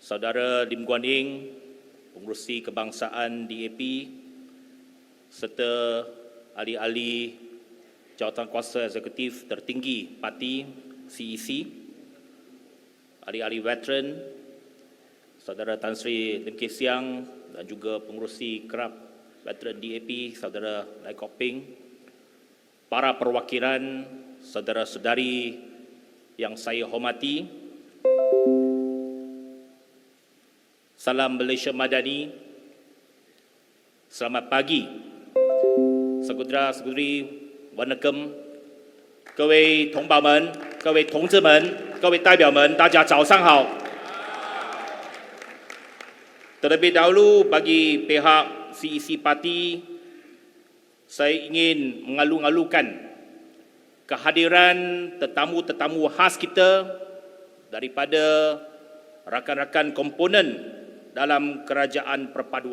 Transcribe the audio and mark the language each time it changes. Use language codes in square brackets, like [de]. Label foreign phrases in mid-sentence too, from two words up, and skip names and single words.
[ms] Saudara Lim Guan Eng, Pengerusi Kebangsaan DAP, serta ahli-ahli jawatankuasa eksekutif tertinggi parti CEC, ahli-ahli veteran, Saudara Tan Sri Lim Kay Siang dan juga Pengerusi Kerap Veteran DAP, Saudara Lai Kok Peng, para perwakilan, saudara-saudari yang saya hormati, salam Malaysia Madani, selamat pagi, saudara-saudari, Wanakem, [zh] 各位同胞们、各位同志们、各位代表们，大家早上好。 [ms] Terlebih dahulu bagi pihak CEC Parti, saya ingin mengalu-alukan kehadiran tetamu-tetamu khas kita daripada rakan-rakan komponen dalam Kerajaan Perpaduan.